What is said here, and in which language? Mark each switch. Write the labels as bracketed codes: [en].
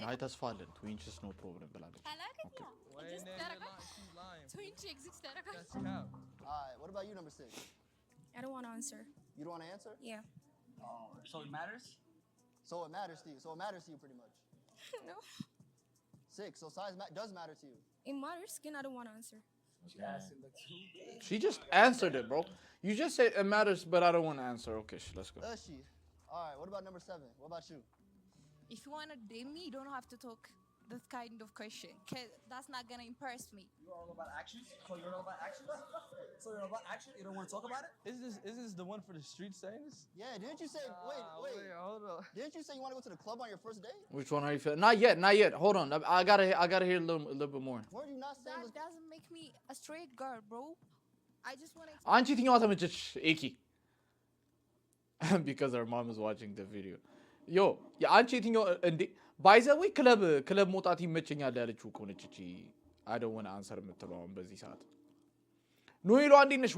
[am] አይ ተስፋ አለን [en] 2 inches no problem [am] ብላለች። [en] I like it. Yeah, Why it ain't just that that lying? She's lying. 20 exists that That's cap. All right, what about you, number 6? I don't want to answer. You don't want to answer? Yeah. Oh, so it matters? So it matters to you. So it matters to you pretty much. No. 6, so size does matter to you. It matters, [am] ግን [en] I don't want to answer. Yes. In the 2 She just answered it, bro. You just said it matters but I don't want to answer. Okay, let's go. Does she? All right, what about number 7? What about you? If you want to date me, you don't have to talk this kind of question, because that's not going to impress me. You're all about action? So you're all about action? So you're all about action? You don't want to talk about it? Is this the one for the street saying this? Yeah, didn't you say, wait, Hold on. didn't you say you want to go to the club on your first date? Which one are you feeling? Not yet. Hold on. I gotta hear a little bit more. Weren't you not saying That doesn't make me a straight girl, bro. I just want to... [am] አንቺ የትኛዋ ተመቸች ኤኪ? [en] Because her mom is watching the video. [am] Yo, አንቺ የትኛው እንዴ ባይዘዌ ክለብ መውጣት ይመቸኛል ያለችው እኮ ነች እቺ [en] I don't want to answer [am] የምትለው አሁን በዚህ ሰዓት። ኖኤሎ እንዴት ነሽ?